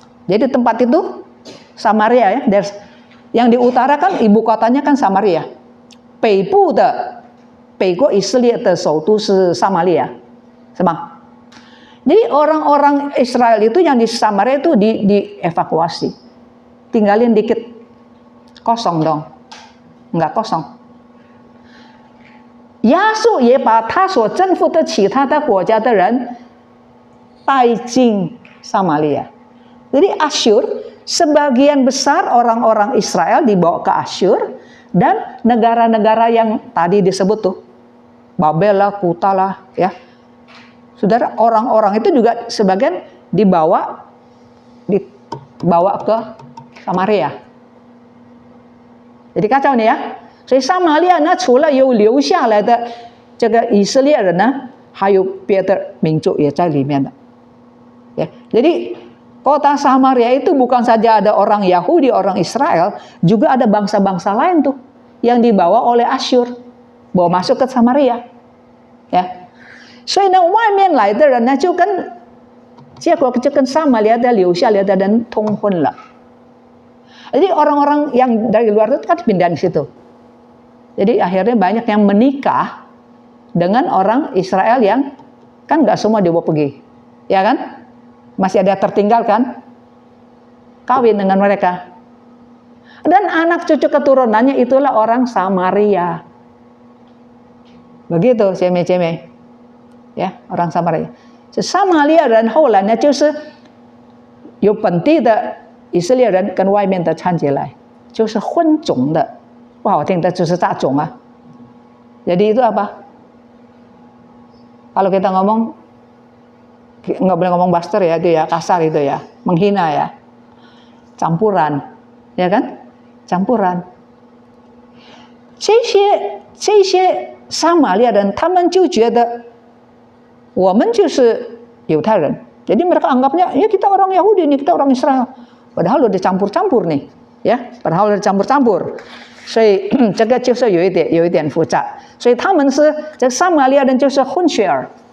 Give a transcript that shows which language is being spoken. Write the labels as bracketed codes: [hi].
[id] Jadi tempat itu Samaria ya, yang di utara kan ibu kotanya kan Samaria. [zh] 北部的北国以色列的首都是撒玛利亚，是吗？ [id] Jadi orang-orang Israel itu yang di Samaria itu dievakuasi. Tinggalin dikit. Kosong dong. Enggak kosong. [zh] 亚述也把他所征服的其他的国家的人带进Samaria. [id] Jadi Asyur, sebagian besar orang-orang Israel dibawa ke Asyur, dan negara-negara yang tadi disebut tuh, Babel lah, Kuta lah, ya. Saudara, orang-orang itu juga sebagian dibawa ke Samaria. Jadi kacau nih ya. [zh] 所以撒玛利亚呢，除了有留下来的这个以色列人呢，还有别的民族也在里面的。 [id] Ya, jadi kota Samaria itu bukan saja ada orang Yahudi, orang Israel, juga ada bangsa-bangsa lain tuh yang dibawa oleh Asyur, bawa masuk ke Samaria. [zh] Ya, 所以呢，外面来的人呢，就跟结果就跟撒玛利亚的留下来的人通婚了。 [id] Jadi orang-orang yang dari luar itu kan pindah di situ. Jadi akhirnya banyak yang menikah dengan orang Israel yang kan nggak semua dibawa pergi, ya kan? Masih ada tertinggal kan? Kawin dengan mereka. Dan anak cucu keturunannya itulah orang Samaria. Begitu, [zh] 姐妹姐妹， [id] ya, orang Samaria. [zh] 撒玛利亚人后来呢，就是有本地的以色列人跟外面的掺进来，就是混种的，不好听的就是杂种啊。 [id] Jadi itu apa? Kalau kita ngomong, nggak boleh ngomong buster ya, itu ya kasar itu ya, menghina ya, campuran, ya kan? Campuran. [zh] 这些撒玛利亚人，他们就觉得我们就是犹太人， [id] jadi mereka anggapnya ya kita orang Yahudi nih, kita orang Israel. Padahal udah dicampur-campur nih, ya, padahal udah dicampur-campur. [zh] 所以这个就是有一点复杂。所以他们是这撒玛利亚人就是混血儿。